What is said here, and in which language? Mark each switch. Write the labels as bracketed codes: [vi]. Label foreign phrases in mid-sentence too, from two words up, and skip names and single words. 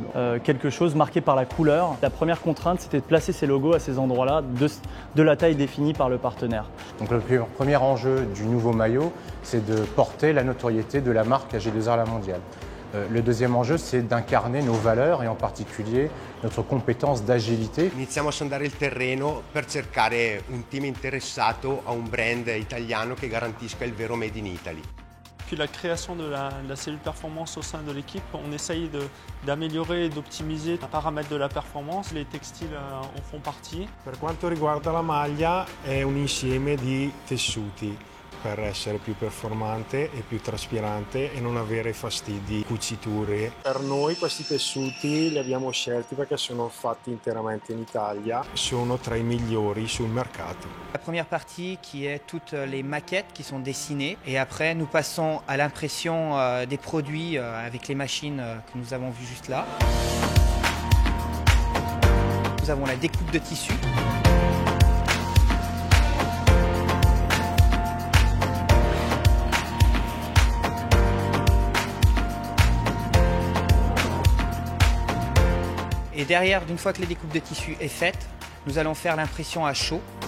[fr] Quelque chose marqué par la couleur. La première contrainte, c'était de placer ces logos à ces endroits-là, de la taille définie par le partenaire. Donc le premier enjeu du nouveau maillot, c'est de porter la notoriété de la marque AG2R La Mondiale. Le deuxième enjeu, c'est d'incarner nos valeurs et en particulier notre compétence d'agilité. [it] Iniziamo a sondare il terreno per cercare un team interessato a un brand italiano che garantisca il vero [en] Made in Italy. [fr] Depuis la création de la cellule performance au sein de l'équipe, on essaye d'améliorer et d'optimiser les paramètres de la performance. Les textiles en font partie. [it] Per quanto riguarda la maglia, è un insieme di tessuti per essere più performante e più traspirante e non avere fastidi, cuciture. Per noi questi tessuti li abbiamo scelti perché sono fatti interamente in Italia, sono tra i migliori sul mercato. [fr] La première partie qui est toutes les maquettes qui sont dessinées et après nous passons à l'impression des produits avec les machines que nous avons vues juste là. Nous avons la découpe de tissu. Et derrière, une fois que la découpe de tissu est faite, nous allons faire l'impression à chaud.